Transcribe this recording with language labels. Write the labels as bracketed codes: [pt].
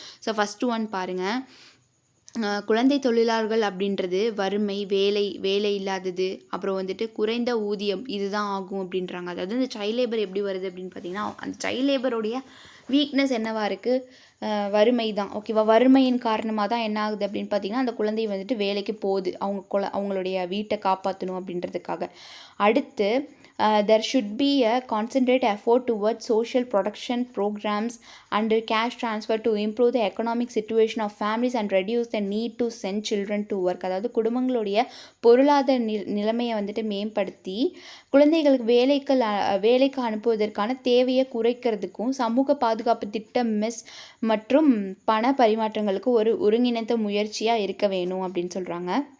[ta] So first one பாருங்கள். குழந்தை தொழிலாளர்கள் அப்படின்றது வறுமை, வேலை இல்லாதது, அப்புறம் வந்துட்டு குறைந்த ஊதியம், இதுதான் ஆகும் அப்படின்றாங்க. அதாவது இந்த சைல்ட் லேபர் எப்படி வருது அப்படின்னு பார்த்தீங்கன்னா, அந்த சைல்ட் லேபருடைய வீக்னஸ் என்னவா இருக்குது? வறுமை தான். ஓகேவா? வறுமையின் காரணமாக தான் என்ன ஆகுது அப்படின்னு பார்த்தீங்கன்னா, அந்த குழந்தை வந்துட்டு வேலைக்கு போகுது, அவங்களுடைய வீட்டை காப்பாற்றணும் அப்படின்றதுக்காக. அடுத்து [en] there should be a concentrated effort towards social protection programs and cash transfer to improve the economic situation of families and reduce the need to send children to work. [ta] அதாவது குடும்பங்களுடைய பொருளாதார நிலைமையை வந்துட்டு மேம்படுத்தி குழந்தைகளுக்கு வேலைக்கு அனுப்புவதற்கான தேவையை குறைக்கிறதுக்கும் சமூக பாதுகாப்பு திட்டம் மற்றும் பண பரிமாற்றங்களுக்கு ஒரு ஒருங்கிணைந்த முயற்சியாக இருக்க வேணும் அப்படின்னு சொல்கிறாங்க.